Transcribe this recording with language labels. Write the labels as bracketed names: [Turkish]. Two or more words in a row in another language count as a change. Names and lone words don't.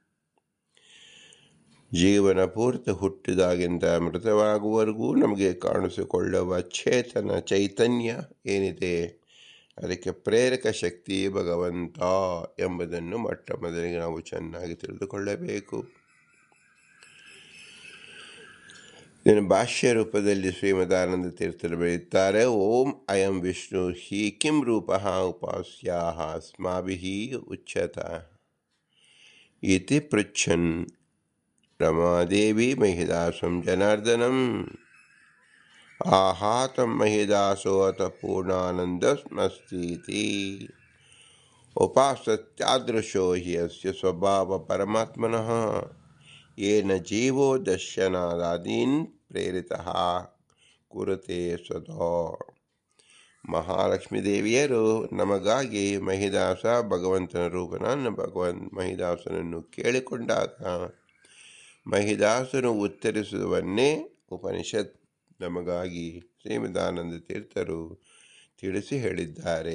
[Kannada] ಜೀವನ ಪೂರ್ತಿ ಹುಟ್ಟಿದಾಗಿಂದ ಮೃತವಾಗುವವರೆಗೂ ನಮಗೆ ಕಾಣಿಸಿಕೊಳ್ಳುವ ಚೈತನ್ಯ ಏನಿದೆ, ಅದಕ್ಕೆ ಪ್ರೇರಕ ಶಕ್ತಿ ಭಗವಂತ ಎಂಬುದನ್ನು ಮೊಟ್ಟ ಮೊದಲಿಗೆ ನಾವು ಚೆನ್ನಾಗಿ ತಿಳಿದುಕೊಳ್ಳಬೇಕು. ಇದನ್ನು ಭಾಷ್ಯ ರೂಪದಲ್ಲಿ ಶ್ರೀಮದಾನಂದ ತೀರ್ಥರು ಬರೆಯುತ್ತಾರೆ. [Sanskrit] ಓಂ ಅಯಂ ವಿಷ್ಣು ಹಿ ಕಿಂ ರೂಪಃ ಉಪಾಸ್ಯಾಃ ಅಸ್ಮಾಭಿಃ ಉಚ್ಯತ ಇತಿ ಪೃಚ್ಛನ್ ರಮಾದೇವಿ ಮಹಿದಾಸಂ ಜನಾರ್ದನಂ ಆಹಾತಂ ಮಹಿದಾಸೋ ಅತ ಪೂರ್ಣಾನಂದಮಸ್ತೀತಿ ಉಪಾಸತ್ಯಾದೃಶೋ ಹಿ ಅಸ್ಯ ಸ್ವಭಾವ ಪರಮಾತ್ಮನಃ ಯೇನ ಜೀವೋ ದರ್ಶನಾದೀನ್ ಪ್ರೇರಿತಃ ಕುರುತೆ ಸದಾ. [Kannada] ಮಹಾಲಕ್ಷ್ಮೀ ದೇವಿಯರು ನಮಗಾಗಿ ಮಹಿದಾಸ ಭಗವಂತನ ರೂಪನನ್ನು ಮಹಿದಾಸನನ್ನು ಕೇಳಿಕೊಂಡಾಗ ಮಹಿದಾಸನು ಉತ್ತರಿಸುವನ್ನೇ ಉಪನಿಷತ್ ನಮಗಾಗಿ ಶ್ರೀಮದಾನಂದ ತೀರ್ಥರು ತಿಳಿಸಿ ಹೇಳಿದ್ದಾರೆ.